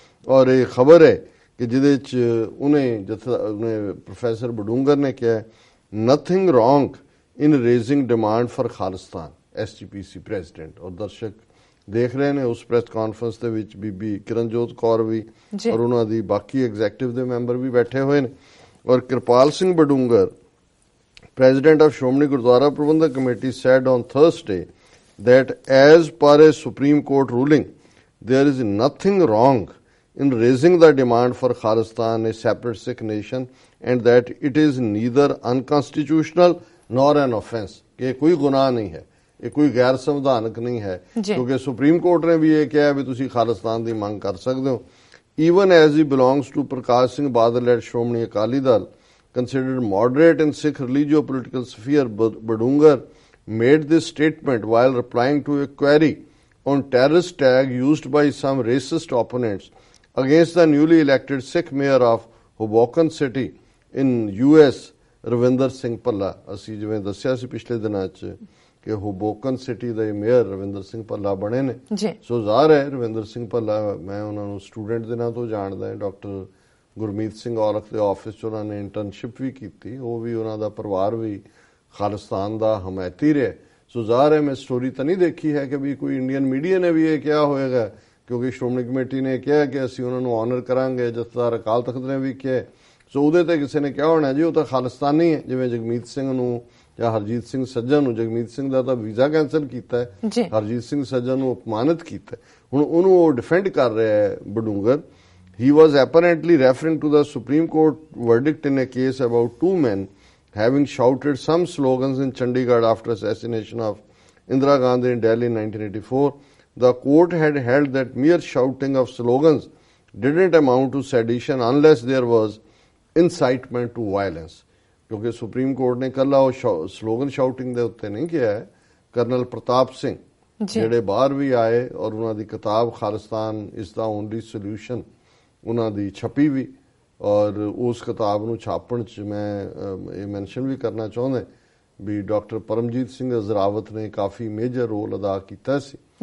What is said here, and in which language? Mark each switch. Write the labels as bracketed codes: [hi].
[pa] ਔਰ ਇਹ ਖਬਰ ਹੈ ਕਿ ਜਿਹਦੇ 'ਚ ਉਹਨੇ ਪ੍ਰੋਫੈਸਰ ਬਡੂੰਗਰ ਨੇ ਕਿਹਾ [en] nothing wrong in raising demand for [pa] Khalistan, SGPC president. ਔਰ ਦਰਸ਼ਕ ਦੇਖ ਰਹੇ ਨੇ ਉਸ ਪ੍ਰੈਸ ਕਾਨਫਰੰਸ ਦੇ ਵਿੱਚ ਬੀਬੀ ਕਿਰਨਜੋਤ ਕੌਰ ਵੀ ਔਰ ਉਹਨਾਂ ਦੀ ਬਾਕੀ ਐਗਜ਼ੈਕਟਿਵ ਦੇ ਮੈਂਬਰ ਵੀ ਬੈਠੇ ਹੋਏ ਨੇ। [en] ਔਰ Kirpal Singh Badungar, President of Shromani Gurdwara Prabandhak Committee, said on Thursday that as per a Supreme Court ruling, there is nothing wrong in raising the demand for Khalistan, a separate Sikh nation, and that it is neither unconstitutional nor an offence. [hi] कि कोई गुनाह नहीं है, ये कोई गैर संवैधानिक नहीं है, क्योंकि सुप्रीम कोर्ट ने भी ये कहा है भी तुसी खालिस्तान की मांग कर सकते हो। [en] Even as he belongs to Prakash Singh Badal led Shromani Akali Dal, considered moderate in Sikh religio-political sphere, Badungar made this statement while replying to a query on terrorist tag used by some racist opponents against the newly elected Sikh mayor of Hoboken City in US, Ravinder Singh Palla। [pa] ਅਸੀਂ ਜਿਵੇਂ ਦੱਸਿਆ ਸੀ ਪਿਛਲੇ ਦਿਨਾਂ 'ਚ ਕਿ ਹੋਬੋਕਨ city ਦੇ mayor Ravinder Singh Bhalla ਬਣੇ ਨੇ। ਸੋ ਜ਼ਾਹਰ ਹੈ ਰਵਿੰਦਰ ਸਿੰਘ ਭੱਲਾ, ਮੈਂ ਉਹਨਾਂ ਨੂੰ ਸਟੂਡੈਂਟ ਦਿਨਾਂ ਤੋਂ ਜਾਣਦਾ ਹਾਂ। ਡਾਕਟਰ ਗੁਰਮੀਤ ਸਿੰਘ ਔਲਖ ਦੇ ਆਫਿਸ 'ਚ ਉਹਨਾਂ ਨੇ ਇੰਟਰਨਸ਼ਿਪ ਵੀ ਕੀਤੀ, ਉਹ ਵੀ ਉਹਨਾਂ ਦਾ ਪਰਿਵਾਰ ਵੀ ਖਾਲਿਸਤਾਨ ਦਾ ਹਮਾਇਤੀ ਰਿਹਾ। ਸੋ ਜ਼ਾਹਰ ਹੈ ਮੈਂ ਸਟੋਰੀ ਤਾਂ ਨਹੀਂ ਦੇਖੀ ਹੈ ਕਿ ਵੀ ਕੋਈ ਇੰਡੀਅਨ ਮੀਡੀਆ ਨੇ ਵੀ ਇਹ ਕਿਹਾ ਹੋਏਗਾ, ਕਿਉਂਕਿ ਸ਼੍ਰੋਮਣੀ ਕਮੇਟੀ ਨੇ ਕਿਹਾ ਕਿ ਅਸੀਂ ਉਹਨਾਂ ਨੂੰ ਆਨਰ ਕਰਾਂਗੇ, ਜਥੇਦਾਰ ਅਕਾਲ ਤਖਤ ਨੇ ਵੀ ਕਿਹਾ। ਸੋ ਉਹਦੇ ਤੇ ਕਿਸੇ ਨੇ ਕਿਹਾ ਹੋਣਾ ਜੀ ਉਹ ਤਾਂ ਖਾਲਿਸਤਾਨੀ ਹੈ, ਜਿਵੇਂ ਜਗਮੀਤ ਸਿੰਘ ਨੂੰ ਜਾਂ ਹਰਜੀਤ ਸਿੰਘ ਸੱਜਣ ਨੂੰ, ਜਗਮੀਤ ਸਿੰਘ ਦਾ ਤਾਂ ਵੀਜ਼ਾ ਕੈਂਸਲ ਕੀਤਾ ਹੈ, ਹਰਜੀਤ ਸਿੰਘ ਸੱਜਣ ਨੂੰ ਅਪਮਾਨਿਤ ਕੀਤਾ। ਹੁਣ ਉਹਨੂੰ ਉਹ ਡਿਫੈਂਡ ਕਰ ਰਿਹਾ ਹੈ Badungar. [en] He was apparently referring to the Supreme Court verdict in a case about two men having shouted some slogans in Chandigarh after assassination of Indira Gandhi in Delhi in 1984. The court had held that mere shouting of slogans didn't amount to sedition unless there was incitement to violence. [hi] क्योंकि supreme court ने कल slogan shouting [pa] ਦੇ ਉੱਤੇ ਨਹੀਂ ਕਿਹਾ ਹੈ। Colonel ਪ੍ਰਤਾਪ ਸਿੰਘ ਜਿਹੜੇ ਬਾਹਰ ਵੀ ਆਏ ਔਰ ਉਹਨਾਂ ਦੀ ਕਿਤਾਬ ਖਾਲਿਸਤਾਨ ਇਸ ਦਾ ਓਨਲੀ ਸੋਲੂਸ਼ਨ ਉਹਨਾਂ ਦੀ ਛਪੀ ਵੀ, ਔਰ ਉਸ ਕਿਤਾਬ ਨੂੰ ਛਾਪਣ 'ਚ ਮੈਂ ਇਹ ਮੈਂਸ਼ਨ ਵੀ ਕਰਨਾ ਚਾਹੁੰਦਾ ਵੀ ਡਾਕਟਰ ਪਰਮਜੀਤ ਸਿੰਘ ਅਜ਼ਰਾਵਤ ਨੇ ਕਾਫੀ ਮੇਜਰ ਰੋਲ ਅਦਾ ਕੀਤਾ ਸੀ।